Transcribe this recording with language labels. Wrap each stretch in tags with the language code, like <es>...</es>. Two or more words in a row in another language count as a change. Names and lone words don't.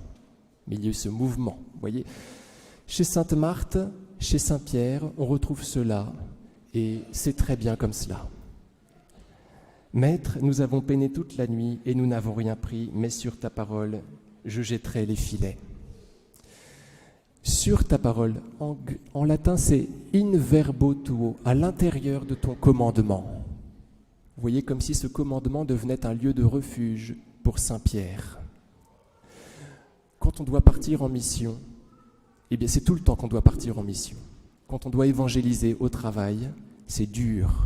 <fr>Mais il y a eu ce mouvement, vous voyez. Chez Sainte Marthe, chez Saint Pierre, on retrouve cela, et c'est très bien comme cela. Maître, nous avons peiné toute la nuit, et nous n'avons rien pris, mais sur ta parole, je jetterai les filets. Sur ta parole, en latin, c'est</fr> <la>in verbo tuo,</la> <fr>à l'intérieur de ton commandement. Vous voyez, comme si ce commandement devenait un lieu de refuge pour Saint Pierre. Quand on doit partir en mission, eh bien c'est tout le temps qu'on doit partir en mission. Quand on doit évangéliser au travail, c'est dur.</fr>